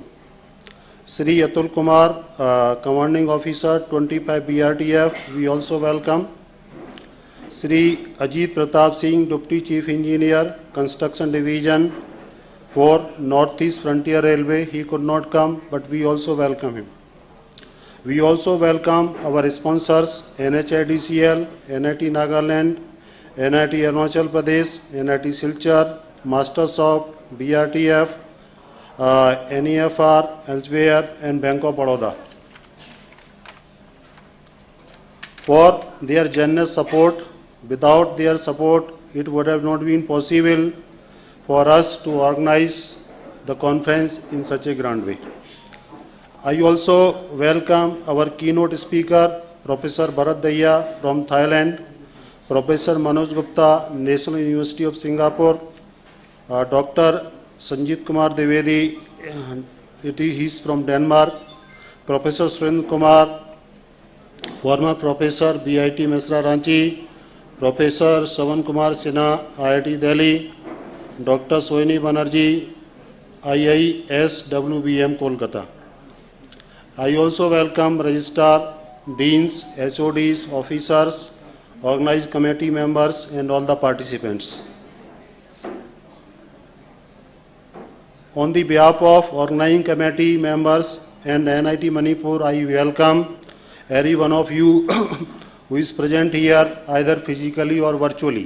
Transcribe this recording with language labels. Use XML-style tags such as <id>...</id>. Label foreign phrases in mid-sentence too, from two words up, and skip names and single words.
<en>Sri Atul Kumar, Commanding Officer, 25 BRTF, we also welcome. Sri Ajit Pratap Singh, Deputy Chief Engineer, Construction Division for Northeast Frontier Railway. He could not come, but we also welcome him. We also welcome our sponsors, NHIDCL, NIT Nagaland, NIT Arunachal Pradesh, NIT Silchar, Mastersoft, BRTF, NEFR, elsewhere, and Bank of Baroda for their generous support. Without their support, it would have not been possible for us to organize the conference in such a grand way. I also welcome our keynote speaker, Professor Bharat Daya from Thailand, Professor Manoj Gupta, National University of Singapore, Dr. Sanjit Kumar Devedi, he is from Denmark, Professor Surendra Kumar, former Professor BIT Mesra Ranchi, Professor Savan Kumar Sinha, IIT Delhi, Dr. Sohini Banerjee, IIS WBM Kolkata. I also welcome Registrar, Deans, HODs, officers, organized committee members and all the participants. On the behalf of organizing committee members and NIT Manipur, I welcome every one of you who is present here either physically or virtually.</en>